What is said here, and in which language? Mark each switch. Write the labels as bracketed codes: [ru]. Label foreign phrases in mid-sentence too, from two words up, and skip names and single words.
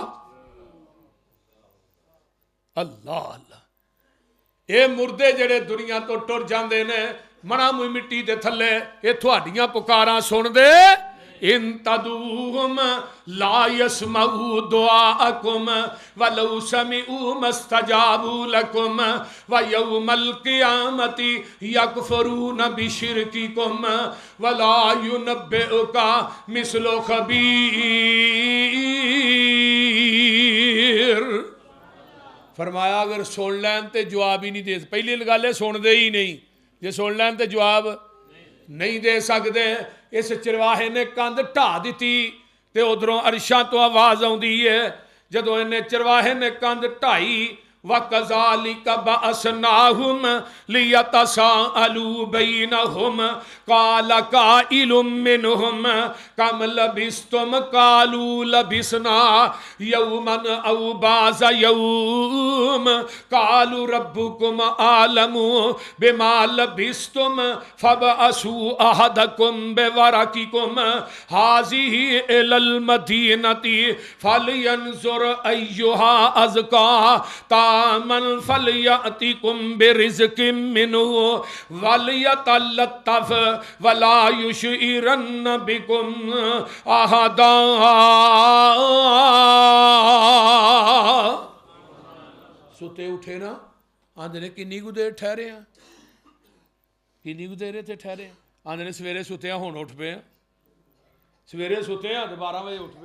[pa] اللہ اللہ، ایہ مردے جیہڑے دنیا توں ٹر جاتے نے منا موئی مٹی دے تھلے، ایہ تہاڈیاں پکاراں سن دے. [ar] إن تدعوهم لا يسمعوا دعاءكم ولو سمعوا ما استجابوا لكم ويوم القيامة يكفرون بشرككم ولا ينبئك مثل خبير. [pa] فرمایا اگر سن لین تو جواب ہی نہیں دے، پہلی گل ہے سنتے ہی نہیں، جے سن لین تو جواب نہیں دے سکتے. اس چرواہے نے کندھ ڈھا دی تو ادھروں عرشاں توں آواز آتی ہے، جدوں انہیں چرواہے نے کندھ ڈھائی [ar] وكذلك بعثناهم ليتساءلوا بينهم قال قائل منهم كم لبثتم قالوا لبثنا يوما أو بعض يوم قالوا ربكم أعلم بما لبثتم فابعثوا أحدكم بورقكم هذه إلى المدينة فلينظر أيها أزكى طعاما فليأتكم برزق منه وليتلطف ولا يشعرن بكم أحدا. [pa] ستے اٹھے نا، آندے نے کنی کو دیر ٹھہرے ہیں، کنی کو دیر ایتھے ٹھہرے ہیں، آندے نے سویرے ستے ہیں ہن اٹھ پے، سویرے ستے ہیں تو 12 بجے اٹھ پے.